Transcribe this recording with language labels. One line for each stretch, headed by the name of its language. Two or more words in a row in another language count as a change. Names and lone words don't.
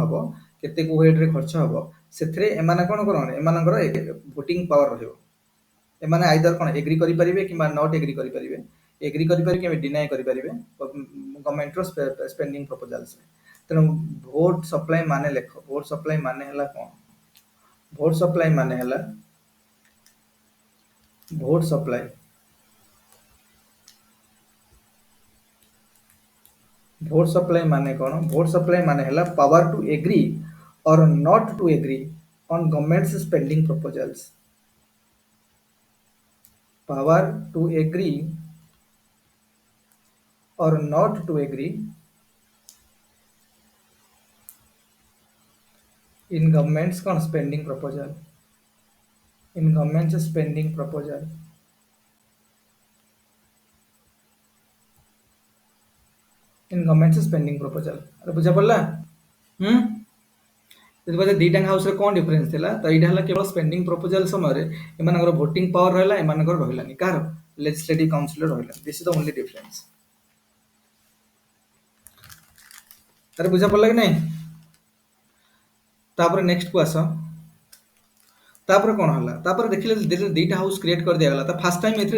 Odia: ହବ କେତେ କୋଉ ରେଟ୍ରେ ଖର୍ଚ୍ଚ ହବ ସେଥିରେ ଏମାନେ କଣ କରନ୍ତି ଏମାନଙ୍କର
English: voting power
Odia: ରହିବ ଏମାନେ ଆଇଦର କଣ ଏଗ୍ରି କରିପାରିବେ କିମ୍ବା
English: not agree
Odia: କରିପାରିବେ ଏଗ୍ରି କରିପାରିବେ କିମ୍ବା ଡିନାଏ କରିପାରିବେ
English: government's spending proposals
Odia: ତେଣୁ
English: vote supply
Odia: ମାନେ ଲେଖ
English: vote supply
Odia: ମାନେ ହେଲା କଣ
English: vote supply
Odia: ମାନେ ହେଲା
English: vote supply vote supply
Odia: ମାନେ କଣ
English: vote supply
Odia: ମାନେ ହେଲା
English: power to agree or not to agree on government's spending proposals power to agree or not to agree in government's କଣ spending proposal in government's spending proposal in government's spending proposal
Odia: ଆରେ ବୁଝା ପଡିଲା ହୁଁ ଯଦି କହିଲେ ଦିଟା ହାଉସରେ କଣ ଡିଫରେନ୍ସ ଥିଲା ତ ଏଇଟା ହେଲା କେବଳ
English: spending proposal
Odia: ସମୟରେ ଏମାନଙ୍କର
English: voting power
Odia: ରହିଲା ଏମାନଙ୍କର ରହିଲାନି କାହାର
English: legislative council's
Odia: ରହିଲା
English: this is the only difference
Odia: ତାର ବୁଝା ପଡିଲା କି ନାଇଁ ତାପରେ ନେକ୍ସଟ କୁ ଆସ ତାପରେ କଣ ହେଲା ତାପରେ ଦେଖିଲେ ଦିଟା
English: house create
Odia: କରି ଦିଆଗଲା ତା
English: first time
Odia: ଏଥିରେ